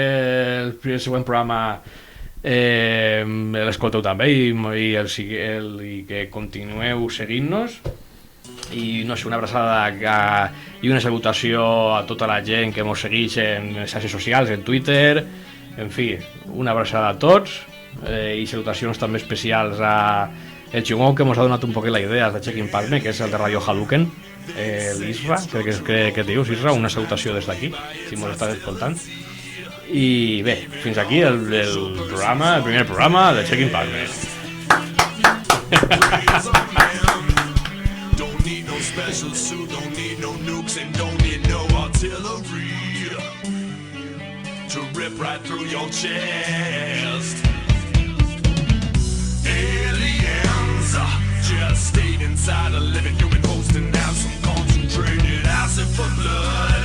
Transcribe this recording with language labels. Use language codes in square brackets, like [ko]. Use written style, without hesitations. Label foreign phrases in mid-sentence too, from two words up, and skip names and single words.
[ca] Esperem que el següent programa l'escolteu també i que continueu seguint-nos i no sé, una abraçada i una salutació a tota la gent que ens segueix en les xarxes socials, en Twitter, en fi, una abraçada a tots i salutacions també especials a el xingó que ens ha donat un poquet la idea de Checking Palme, que és el de Radio Hadouken, l'Isra, crec que et dius, Isra, una salutació des d'aquí, si ens estàs escoltant. I bé, fins aquí el primer programa de Checking Palme. [en] Don't need no special suit, don't need no nukes, and don't need no artillery to rip right through your chest. Aliens just stayed inside a living human hosting down some concentrated acid for blood.